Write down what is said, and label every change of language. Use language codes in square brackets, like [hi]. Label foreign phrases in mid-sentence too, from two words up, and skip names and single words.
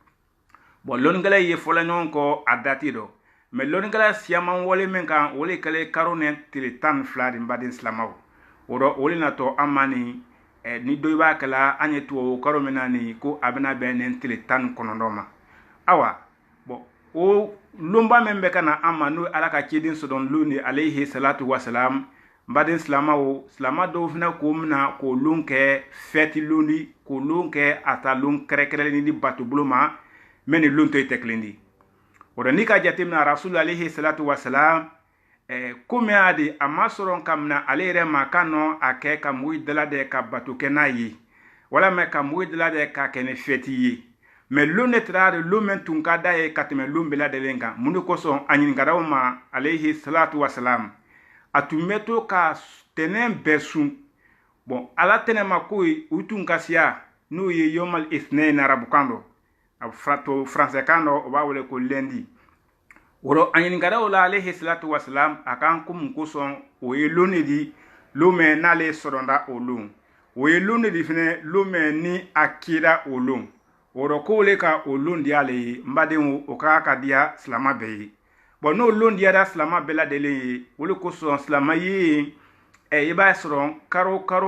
[bm] bon lɔnnikɛla ye fɔla ɲɔgɔn kɔ a dati dɔ mais lɔnnikɛla siyaman wale min kan o le kɛlen karo nin tile 12 di n baden silamaw o dɔ o le natɔ an ma nin ni dɔ i b'a kɛla an ye tubabu karo min na nin ko a bɛna bɛn nin tile 19 ma awa bon o lonba min bɛ ka na an ma n'o ala ka ciden sɔrɔ lon di [ar] عليه الصلاة والسلام [bm] baden silamaw silama dɔw fana k'o mina k'o lon kɛ fɛti lon di k'o lon kɛ a ta lon kɛrɛkɛrɛlen di bato bolo ma mɛ ni lon to i tɛ kelen di o n'i ka jate mina [ar] رسول عليه الصلاة والسلام [bm] komi a di a ma sɔrɔ ka mina ale yɛrɛ ma ka nɔ a kɛ ka mɔgɔw dala de ka bato kɛ n'a ye walama ka mɔgɔw dala de ka kɛ ni fɛti ye mais lon ne tɛra lon min tun ka d'a ye ka tɛmɛ lon bɛɛ lajɛlen kan mun de kosɔn a ɲininkaraw ma [ar] عليه الصلاة والسلام [bm] a tun bɛ to ka tɛnɛn bɛɛ sun bon ala tɛnɛ ma ko u tun ka siya n'o ye [ar] يوم الاثنين [bm] arabukan dɔ a français kan dɔ o b'a wele ko lundi woro a ɲininkaraw la [ar] عليه الصلاة والسلام [bm] a kan ko mun kosɔn o ye lon de di lon min n'ale sɔrɔnda o lon o ye lon de di fɛnɛ lon min ni a kira o lon woro ko le ka o lon di ale ye n badenw o ka diya silama bɛɛ ye bon n'o lon diyara silama bɛɛ lajɛlen ye o le kosɔn silama ye i b'a sɔrɔ karo